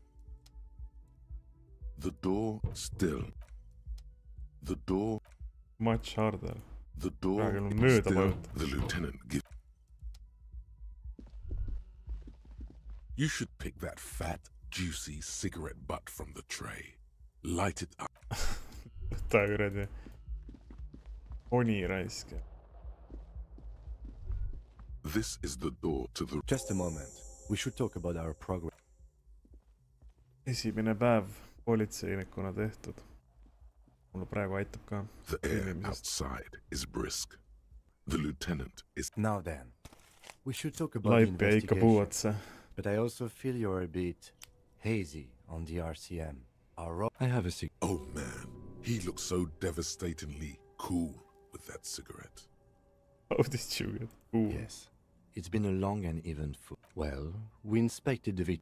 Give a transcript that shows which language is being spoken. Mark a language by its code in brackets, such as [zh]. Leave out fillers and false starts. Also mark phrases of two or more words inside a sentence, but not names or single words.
[en] The door still. The door. Much harder. The door [et] Praegu on [en] is [et] mööda [en] still. [et] vajutada. [en] The lieutenant gives. You should pick that fat, juicy cigarette butt from the tray. Light it up. [et] Ta kuradi. Oni raisk. [en] This is the door to the. Just a moment. We should talk about our progress. [et] Esimene päev politseinikuna tehtud. Mulle praegu aitab ka. [en] The air outside is brisk. The lieutenant is. Now then, we should talk about [et] Laip ja ikka puu [en] investigation. [et] otsa. [en] But I also feel you're a bit hazy on the RCM. I have a cigarette. Oh man, he looks so devastatingly cool with that cigarette. How did you get cool? Yes. It's been a long and eventful. Well, we inspected the victim.